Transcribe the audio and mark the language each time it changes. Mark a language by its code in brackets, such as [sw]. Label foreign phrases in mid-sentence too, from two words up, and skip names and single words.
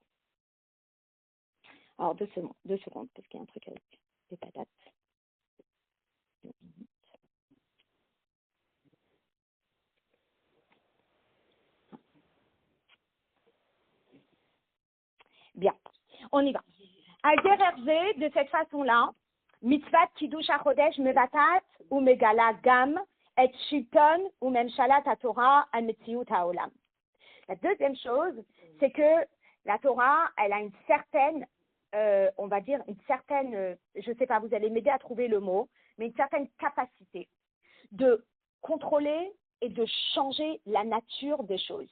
[fr] Alors, 2 secondes, parce qu'il y a un truc avec les patates. Bien, on y va. Al-Dererze, de cette façon-là, [he] מצוות קידוש החודש מבטאת או מגלה גם את שלטון או ממשלת התורה על מציאות העולם. [fr] La deuxième chose, c'est que la Torah, elle a une certaine, on va dire, une certaine, je ne sais pas, vous allez m'aider à trouver le mot, mais une certaine capacité de contrôler et de changer la nature des choses.